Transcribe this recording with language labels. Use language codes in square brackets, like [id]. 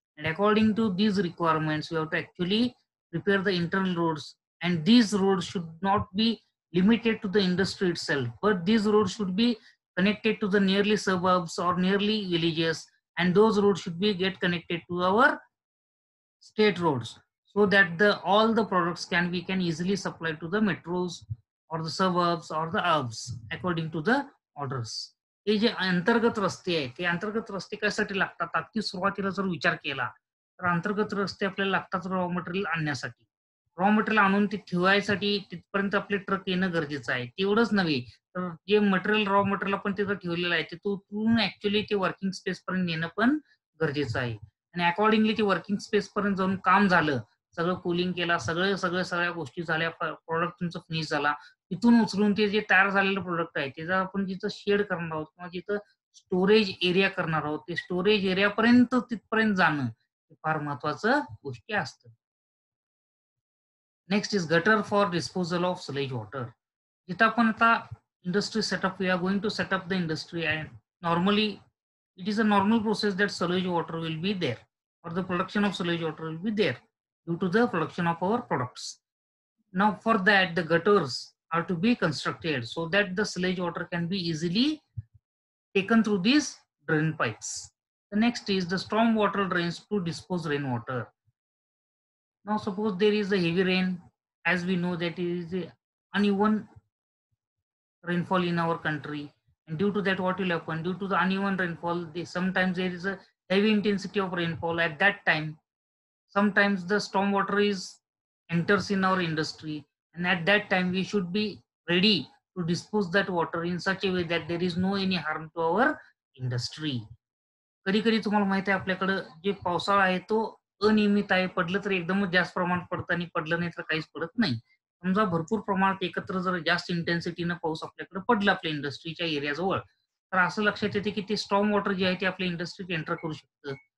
[en] And according to these requirements, we have to actually prepare the internal roads, and these roads should not be limited to the industry itself, but these roads should be connected to the nearly suburbs or nearly villages, and those roads should be get connected to our state roads so that the all the products can easily supply to the metros or the suburbs or the urbs according to the orders. [mr] हे जे अंतर्गत रस्ते आहेत ते अंतर्गत रस्ते कशासाठी लागतात अगदी सुरुवातीला जर विचार केला तर अंतर्गत रस्ते आपल्याला लागतात रॉ मटेरियल आणण्यासाठी. रॉ मटेरियल आणून ते ठेवायसाठी तिथपर्यंत आपले ट्रक येणं गरजेचं आहे. तेवढंच नव्हे तर जे मटेरियल रॉ मटेरियल आपण तिथं ठेवलेलं आहे ते तो उचलून ऍक्च्युली ते वर्किंग स्पेस पर्यंत नेणं पण गरजेचं आहे. आणि अकॉर्डिंगली ते वर्किंग स्पेस पर्यंत जाऊन काम झालं, सगळं कूलिंग केला, सगळ्या गोष्टी झाल्या, प्रॉडक्ट तुमचं फिनिश झाला. तिथून उचलून ते जे तयार झालेलं प्रोडक्ट आहे त्याचं आपण जिथं शेड करणार आहोत किंवा जिथं स्टोरेज एरिया करणार आहोत, ते स्टोरेज एरियापर्यंत तिथपर्यंत जाणं हे फार महत्वाचं गोष्टी असतं. [en] Next is gutter for disposal of sullage water. [mr] जिथं आपण आता industry setup [en] We are going to set up the industry and normally it is a normal process that sewage water will be there or the production of sewage water will be there due to the production of our products. Now for that the gutters are to be constructed so that the sewage water can be easily taken through these drain pipes. The next is the storm water drains to dispose rainwater. Now suppose there is a heavy rain, as we know that it is a uneven rainfall in our country, and due to that what will happen, due to the uneven rainfall, sometimes there is a heavy intensity of rainfall. At that time sometimes the storm water is enters in our industry, and at that time we should be ready to dispose that water in such a way that there is no any harm to our industry. [mr] कधी कधी तुम्हाला माहिती आहे आपल्याकडं जे पावसाळा आहे तो अनियमित आहे. पडलं तर एकदमच जास्त प्रमाणात पडतं आणि पडलं नाही तर काहीच पडत नाही. समजा भरपूर प्रमाणात एकत्र जर जास्त इंटेन्सिटीनं पाऊस आपल्याकडे पडला आपल्या इंडस्ट्रीच्या एरियाजवळ, तर असं लक्षात येते की ते स्टॉर्म वॉटर जे आहे ते आपल्या इंडस्ट्रीत एंटर करू शकतं.